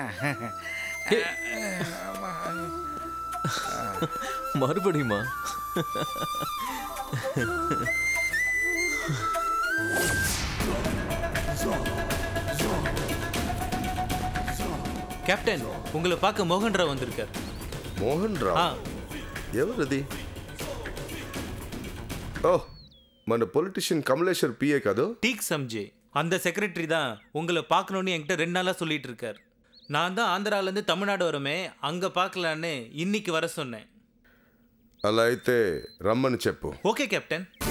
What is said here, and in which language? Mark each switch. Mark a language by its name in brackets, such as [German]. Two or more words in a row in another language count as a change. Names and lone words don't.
[Tamil] மறுபடியுமா? கேப்டன், உங்களை பார்க்க மோகன் ராவ் வந்திருக்கார். [Telugu] మోహన్ రావ్ ఎవరిది? ఓ, మన పొలిటీషియన్ కమలేశ్వర్ పిఏ కాదు? [Hindi] ठीक समझे, [Tamil] அந்த செக்ரட்டரி தான் உங்களை பார்க்கணுன்னு என்கிட்ட 2 நாளாக சொல்லிட்டு இருக்கார். நான் தான் ஆந்திராலேருந்து தமிழ்நாடு வரமே, அங்கே பார்க்கலான்னு இன்னைக்கு வர சொன்னேன். [Telugu] అలా అయితే రమ్మని చెప్పు. [English] OK captain.